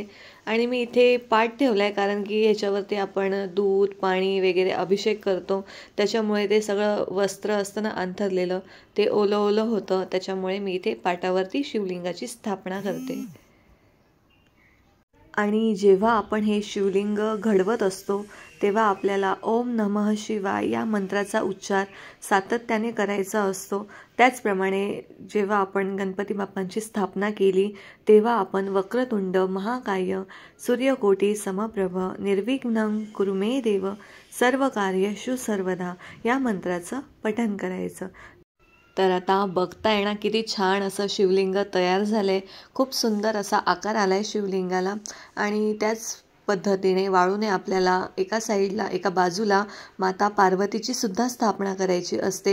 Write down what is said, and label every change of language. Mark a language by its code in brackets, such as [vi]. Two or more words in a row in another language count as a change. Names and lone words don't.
[mr] आणि मी इथे पाट ठेवला आहे कारण की ह्याच्यावरती आपण दूध, पाणी वगैरे अभिषेक करतो. त्याच्यामुळे ते सगळं वस्त्र असतं ना अंथरलेलं, ते ओलं ओलं होतं. त्याच्यामुळे मी इथे पाटावरती शिवलिंगाची स्थापना करते. आणि जेव्हा आपण हे शिवलिंग घडवत असतो तेव्हा आपल्याला [sa] ओम नमः शिवाय [mr] या मंत्राचा उच्चार सातत्याने करायचा असतो. त्याचप्रमाणे जेव्हा आपण गणपती बाप्पांची स्थापना केली तेव्हा आपण [sa] वक्रतुंड महाकाय सूर्यकोटी समप्रभ निर्विघ्नं कुरु मे देव सर्व कार्येषु सर्वदा [mr] या मंत्राचं पठण करायचं. तर आता बघताय ना किती छान असं शिवलिंग तयार झालं आहे. खूप सुंदर असा आकार आला आहे शिवलिंगाला. आणि त्याच पद्धतीने वाळूने आपल्याला एका साईडला, एका बाजूला माता पार्वतीची सुद्धा स्थापना करायची असते.